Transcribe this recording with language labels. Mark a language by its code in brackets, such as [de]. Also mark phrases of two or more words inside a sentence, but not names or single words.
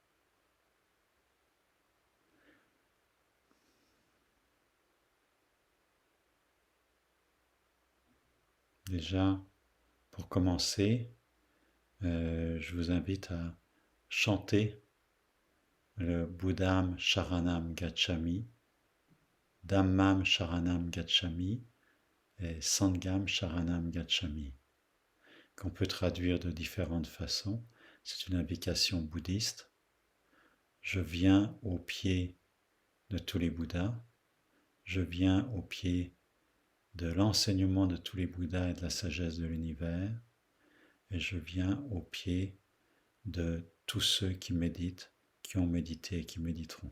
[fr] Déjà, pour commencer, je vous invite à chanter le [pi] Buddham Sharanam Gacchami, Dhammam Sharanam Gacchami [fr] et [pi] Sangham Sharanam Gacchami, [fr] qu'on peut traduire de différentes façons. C'est une invocation bouddhiste. Je viens au pied de tous les Bouddhas, je viens au pied de l'enseignement de tous les Bouddhas et de la sagesse de l'univers, et je viens au pied de tous ceux qui méditent, qui ont médité et qui méditeront.